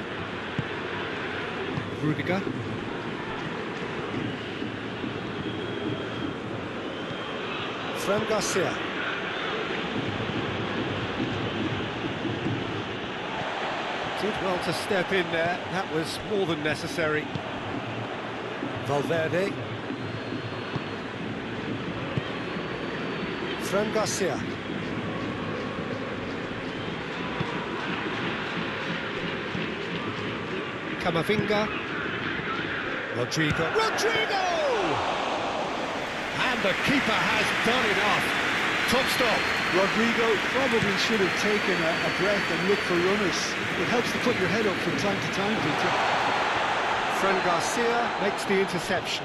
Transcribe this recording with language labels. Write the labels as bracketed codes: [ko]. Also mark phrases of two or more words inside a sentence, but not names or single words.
[en] Rudiger. Fran Garcia. Did well to step in there, that was more than necessary. Valverde. Fran Garcia. Camavinga. Rodrigo. Rodrigo! And the keeper has done enough. Top stop. Rodrigo probably should have taken a breath and looked for runners. It helps to put your head up from time to time, Peter. Fran Garcia makes the interception.